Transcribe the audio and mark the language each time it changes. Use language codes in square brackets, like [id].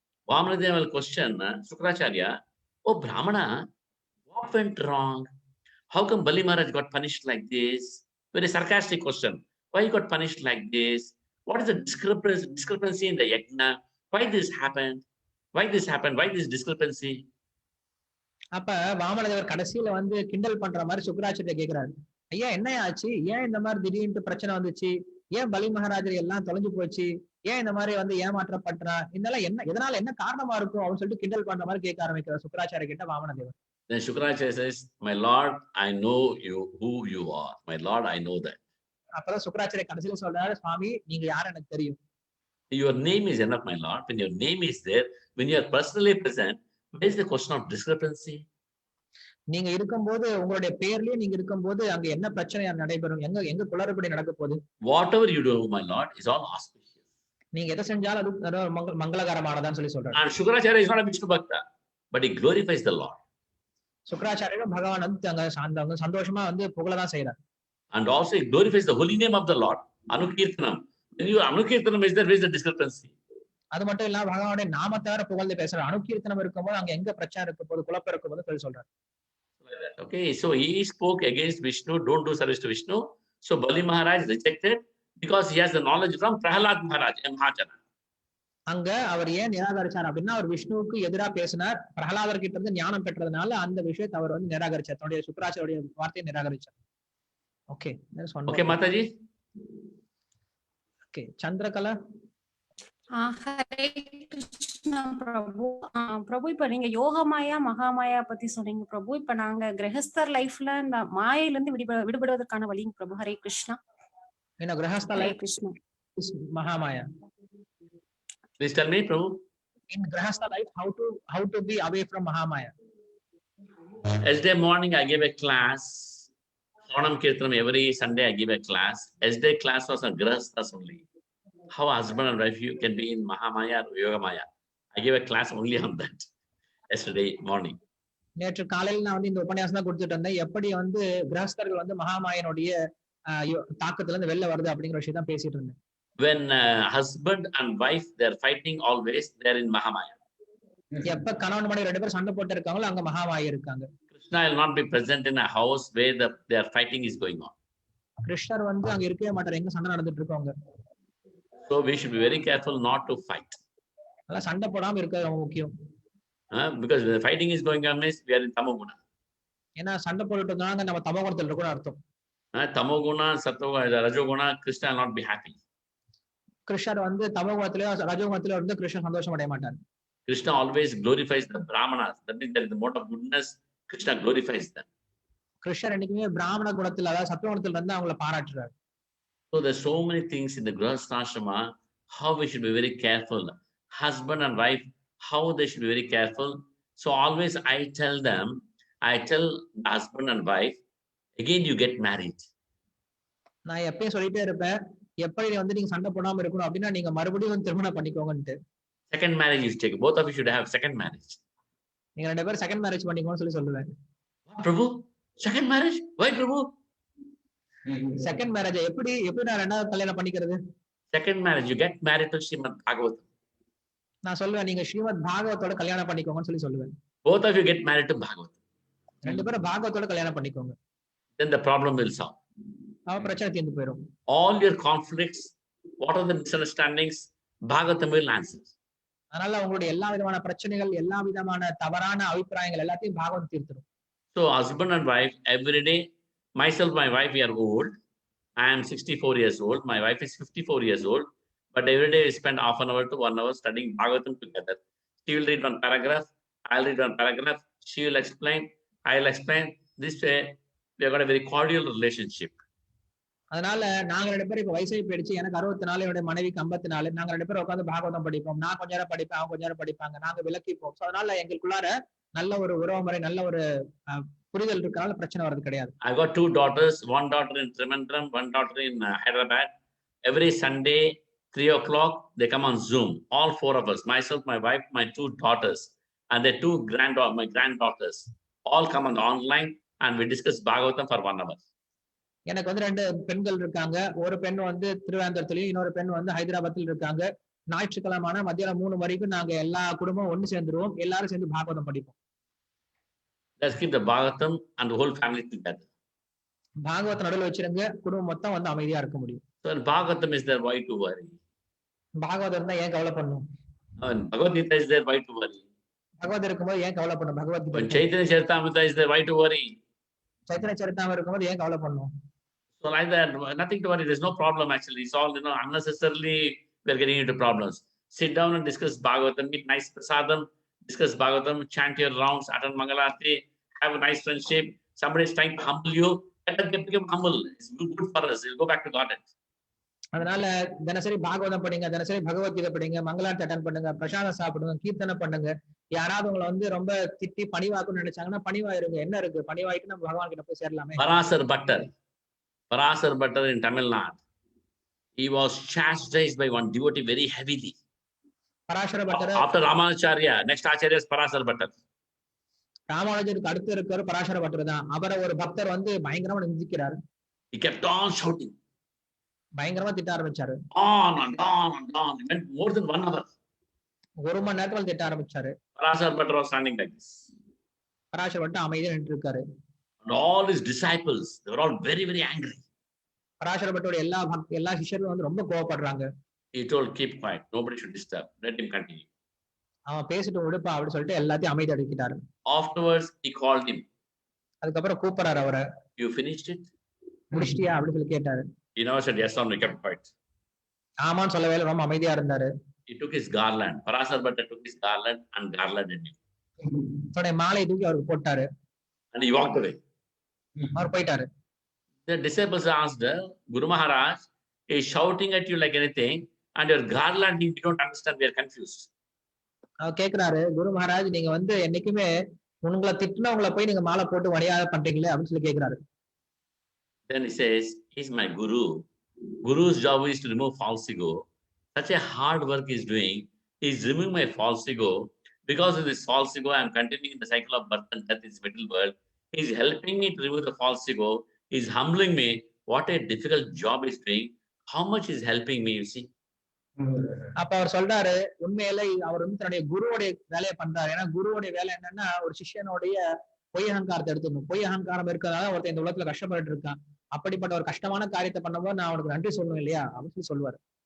[en] Vamanadeva will question Shukracharya, oh Brahmana, what went wrong? How come Bali Maharaj got punished like this? Very sarcastic question. Why he got punished like this? What is the discrepancy in the yajna? Why this happened? Why this discrepancy? [ta] அப்ப வாமனதேவர் கடைசியில வந்து கிண்டல் பண்ற மாதிரி சுக்ராச்சாரிய கேக்குறாரு, ஐயா என்ன ஆச்சு, ஏன் இந்த மாதிரி திடீர்னு பிரச்சனை வந்துச்சு, ஏன் பலி மகாராஜர் எல்லாம் தொலைஞ்சு போச்சு, ஏன் இந்த மாதிரி வந்து ஏமாற்றப்பட்டா, இதெல்லாம் என்ன எதனால என்ன காரணமா இருக்கும் அப்படின்னு சொல்லிட்டு கிண்டல் பண்ற மாதிரி கேட்க ஆரம்பிக்கிறார் சுக்ராச்சாரிய கிட்ட வாமனதேவர். [en] Then Shukracharya says, my Lord, I know you who you are. My Lord, I know that. [ta] அப்பதான் சுக்ராச்சாரிய கடைசியில சொல்றாரு, சுவாமி நீங்க யார் எனக்கு தெரியும். [en] Your name is enough, my Lord. When your name is there, when you are personally present, where is the question of discrepancy? [ta] நீங்க இருக்கும்போது உங்களுடைய பேர்லயே நீங்க இருக்கும்போது அங்க என்ன பிரச்சனை நடைபெறும், எங்க குளறுபடி நடக்க போகுது. [en] Whatever you do, my Lord, is all auspicious. [ta] நீங்க எதை செஞ்சாலும் அது மங்களகரமானதான்னு சொல்லி சொல்றாரு. [en] And Shukracharya is not a Vishnu Bhakta, but he glorifies the Lord. [ta] சுக்ராச்சாரியரும் பகவான் வந்து அங்க சந்தோஷமா வந்து புகழதான் செய்யறார். [en] And also he glorifies the holy name of the Lord. Anukirtanam. When you Anukirtanam is there, where is the discrepancy? [ta] அது மட்டும் இல்லாம பகவானுடைய நாமத்தார புகழ்ந்து பேசுறாரு. அனுகீர்த்தனம் இருக்கும்போது அங்க எங்க பிரச்சனை இருக்க போது, குழப்பம் இருக்கும் போது சொல்லி சொல்றாரு. [en] Okay, so he spoke against Vishnu, don't do service to Vishnu. So Bali Maharaj rejected because he has the knowledge from Prahalad Maharaj, a Mahajana. [ta] அங்க அவர் ஏன் நிராகரிச்சார் அப்படின்னா, அவர் விஷ்ணுவுக்கு எதிராக பேசினார், பிரகலாதர் கிட்ட இருந்து ஞானம் பெற்றதுனால அந்த விஷயத்தை அவர் வந்து நிராகரிச்சார், தன்னுடைய சுக்ராச்சாரிய வார்த்தையை நிராகரிச்சார். [en] Okay, Okay, Mataji. Okay, Chandrakala. [ta] Hare Krishna பிரபு. பிரபு இப்ப நீங்க யோகமாயா மகாமாயா பத்தி சொன்னீங்க பிரபு. இப்ப நாங்க கிரகஸ்தர் லைஃப்ல இந்த மாயில இருந்து விடுபடுவதற்கான வழிங்க பிரபு. ஹரே கிருஷ்ணா. என்ன கிரகஸ்த Hare [en] life [ta] Krishna. மகாமாயா. [en] Please tell me, Prabhu. In grahastha life, how to be away from Mahamaya. Yesterday morning I gave a class. Sonam Kirtanam, every Sunday I give a class. Yesterday class was on grahasthas only. How husband and wife you can be in Mahamaya or Yogamaya. I gave a class only on that yesterday morning. [ta] நேற்று காலையில் நான் வந்து இந்த உபன்யாசம் தான் கொடுத்துட்டு இருந்தேன், எப்படி வந்து கிரகஸ்தர்கள் வந்து மகாமாயனுடைய தாக்கத்துல இருந்து வெளில வருது அப்படிங்கிற விஷயம் தான் பேசிட்டு இருந்தேன். [en] When husband and wife they're fighting always, they're in Mahamaya. [ta] எப்ப கணவன் மனைவி 2 பேரும் சண்டை போட்டு இருக்காங்களோ அங்க மகாமாயா இருக்காங்க. [en] Krishna will not be present in a house where their fighting is going on. [ta] கிருஷ்ணர் வந்து அங்க இருக்கவே மாட்டார் எங்க சண்டை நடந்துட்டு இருக்காங்க. [en] So we should be very careful not to fight. [ta] அதனால சண்டை போடாம இருக்கிறது ரொம்ப முக்கியம். [en] Because the fighting is going on means we are in Tamoguna. [ta] ஏன்னா சண்டை போட்டுட்டு இருந்தாங்க நம்ம தமோ குணத்துல இருக்கோம்னு அர்த்தம். [en] Tamoguna, Sattva, Rajoguna, Krishna will not be happy. [ta] கிருஷ்ணர் வந்து தமோ குணத்திலயோ ரஜோ குணத்திலயோ இருந்து கிருஷ்ணர் சந்தோஷம் அடைய மாட்டார். [en] Krishna always glorifies the Brahmanas. That means there is the mode of goodness. Krishna glorifies them. [ta] கிருஷ்ணர் என்னைக்குமே பிராமண குணத்தில் அதாவது சத்துவ குணத்துல இருந்து அவங்கள பாராட்டுறாரு. [en] So there's so many things in the Grihastha how we should be very careful. Husband and wife, how they should be very careful. So always I tell the husband and wife, again you get married. [ta] நான் எப்பயும் சொல்லிட்டே இருப்பேன், எப்படி வந்து நீங்க சண்டை போடாம இருக்கணும் அப்படின்னா நீங்க மறுபடியும் வந்து திருமணம் பண்ணிக்கோங்கன்ட்டு. [en] Second marriage is taken. Both of you should have second marriage. [ta] நீங்க 2 பேரும் [en] second marriage [ta] பண்ணிக்கோன்னு சொல்லுவேன். [en] Prabhu, second marriage? Why Prabhu? Second marriage [ta] எப்படி நான் ரெண்டாவது கல்யாணம் பண்ணிக்கிறது? [en] Second marriage, you get married to Srimad Bhagavatam. [ta] நான் சொல்லுவேன் நீங்க ஸ்ரீமத் பாகவத்தோட கல்யாணம் பண்ணிக்கோங்கன்னு சொல்லுவேன். [en] Both of you get married to Bhagavatam. [ta] 2 பேரும் பாகவத்தோட கல்யாணம் பண்ணிக்கோங்க. [en] Then the problem will solve. [ta] பிரச்சனை தீர்ந்து போயிடும். [en] All your conflicts, what are the misunderstandings, Bhagavatam will answer. [ta] அதனால உங்களுடைய எல்லா விதமான பிரச்சனைகள், எல்லா விதமான தவறான அபிப்பிராயங்கள் எல்லாத்தையும் Bhagavatam தீர்த்துடும். [en] So husband and wife, every day, myself, my wife, we are old. I am 64 years old. My wife is 54 years old. But every day we spend half an hour to 1 hour studying Bhagavatam together. She will read one paragraph. I'll read one paragraph. She will explain. I'll explain. This way, we have got a very cordial relationship. [ta] அதனால நாங்க 2 பேரும் இப்ப வயசாகி போயிடுச்சு. எனக்கு 64, என்னுடைய மனைவிக்கு 54. நாங்க 2 பேரும் உட்காந்து பாகவதம் படிப்போம். நான் கொஞ்ச நேரம் படிப்பேன், அவங்க கொஞ்ச நேரம் படிப்பாங்க. நாங்க விளக்கிப்போம். அதனால எங்களுக்குள்ளார நல்ல ஒரு உறவு முறை, நல்ல ஒரு புரிதல் இருக்கனால பிரச்சனை வர்றது கிடையாது. [en] I got 2 daughters, one daughter in Trivandrum, one daughter in Hyderabad. Every Sunday, 3 o'clock, they come on Zoom. All 4 of us, myself, my wife, my 2 daughters, and their 2 my granddaughters, all come on online and we discuss Bhagavatam for 1 hour. [ta] எனக்கு வந்து 2 பெண்கள் இருக்காங்க. ஒரு பெண் வந்து திருவனந்தபுரத்துலயும், இன்னொரு பெண் வந்து ஹைதராபாத்தில் இருக்காங்க. ஞாயிற்றுக்கிழமை மத்தியானம் 3 வரைக்கும் நாங்க எல்லா குடும்பம் ஒண்ணு சேர்ந்துருவோம். எல்லாரும் சேர்ந்து பாகவதம் படிப்போம். [en] Let's keep the Bhagavatam and the whole family together. [ta] Bhagavatam நடுவில் வச்சிருங்க, குடும்பம் மொத்தம் வந்து அமைதியா இருக்க முடியும். [en] So when Bhagavatam is there, why to worry? [ta] Bhagavatam இருந்தா ஏன் கவலை பண்ணணும்? [en] When Bhagavad Gita is there, why to worry? [ta] பகவத் இருக்கும்போது ஏன் கவலை பண்ணணும்? [en] When [ta] Bhagavad Gita [en] Chaitanya Charitamrita is there, why to worry? [ta] Chaitanya சரிதாமம் இருக்கும்போது ஏன் கவலை பண்ணணும்? [en] So like that, nothing to worry. There's no problem actually. It's all, unnecessarily we're getting into problems. Sit down and discuss Bhagavatam, eat nice prasadam, discuss Bhagavatam, chant your rounds, attend Mangalarti, have a nice friendship. Somebody is trying to humble you, let them become humble. It's good for us. We'll go back to Godhead. [ta] அதனால தினசரி பாகவதம் படிங்க, தினசரி பகவத்கீதை படிங்க, மங்களார்த்தி attend பண்ணுங்க, பிரசாதம் சாப்பிடுங்க, கீர்த்தனை பண்ணுங்க. யாராவது உங்களை வந்து ரொம்ப திட்டி பணிவாக்குன்னு நினைச்சாங்கன்னா பணிவாயிருங்க. என்ன இருக்கு, பணிவாயிட்டு நம்ம பகவான் கிட்ட போய் சேரலாமே. [en] Parasar Bhattar in Tamil Nadu, he was chastised by one devotee very heavily. [ta] Parasara butter [en] After Ramanacharya, next Acharya is Parasar Bhattar. [ta] ராமானுஜருக்கு அடுத்து இருக்கிற பராசர பட்டர் தான். அவரை ஒரு பக்தர் வந்து பயங்கரமா நிந்திக்கிறாரு. [en] He kept on shouting. [ta] பயங்கரமா திட்ட ஆரம்பிச்சாரு. [en] On and on and on. It went more than 1 hour. [ta] 1 மணி நேரத்துல திட்ட ஆரம்பிச்சாரு. [en] Parasar Bhattar was standing like this. [ta] Parasara butter அமைதியா நின்று இருக்காரு. [en] And all his disciples, they were all very, very angry. [ta] Parasara பட்டரோட எல்லா சிஷ்யர்களும் வந்து ரொம்ப கோவப்படுறாங்க. [en] He told, keep quiet. Nobody should disturb. Let him continue. [ta] அவன் பேசிட்டு விடுப்பா அப்படின்னு சொல்லிட்டு எல்லாத்தையும் அமைதி அடக்கிட்டாரு. [en] Afterwards, he called him. [ta] அதுக்கப்புறம் கூப்பிடுறாரு அவரை. [en] You finished it? [ta] முடிச்சிட்டியா அப்படின்னு சொல்லி கேட்டாரு. [en] He never said yes or no, he kept quiet. [ta] ஆமான்னு சொல்லவே இல்லை, ரொம்ப அமைதியா இருந்தாரு. [en] He took his garland. Parasar Bhattar took his garland and garlanded him. [ta] தன்னுடைய மாலையை தூக்கி அவருக்கு போட்டாரு. [en] And he walked away. [ta] அவர் போயிட்டாரு. [en] The disciples asked, Guru Maharaj is shouting at you like anything, and your garland, we don't understand, we are confused. [ta] அவர் கேக்குறாரு, குரு மகாராஜ் நீங்க வந்து என்னைக்குமே உங்களை திட்டினவங்களை போய் நீங்க மாலை போட்டு வழியாக பண்றீங்களே அப்படின்னு சொல்லி கேக்குறாரு. [en] Then he says, he's my guru. Guru's job is to remove false ego. Such a hard work he's doing. He's removing my false ego. Because of this false ego, I'm continuing the cycle of birth and death in this material world. He's helping me to remove the false ego. He's humbling me. What a difficult job he's doing. How much is helping me, you see? [ta] அப்ப அவர் சொல்றாரு, உண்மையில அவர் வந்து தன்னுடைய குருவோடைய வேலையை பண்றாரு. ஏன்னா குருவோடைய வேலை என்னன்னா ஒரு சிஷ்யனுடைய பொய் அகங்காரத்தை எடுத்துக்கணும். பொய் அகங்காரம் இருக்கிறதால ஒருத்தர் இந்த உலகத்துல கஷ்டப்பட்டு இருக்கான். அப்படிப்பட்ட ஒரு கஷ்டமான காரியத்தை பண்ணும்போது நான் அவனுக்கு நன்றி சொல்லணும் இல்லையா அப்படின்னு சொல்லி சொல்லுவாரு.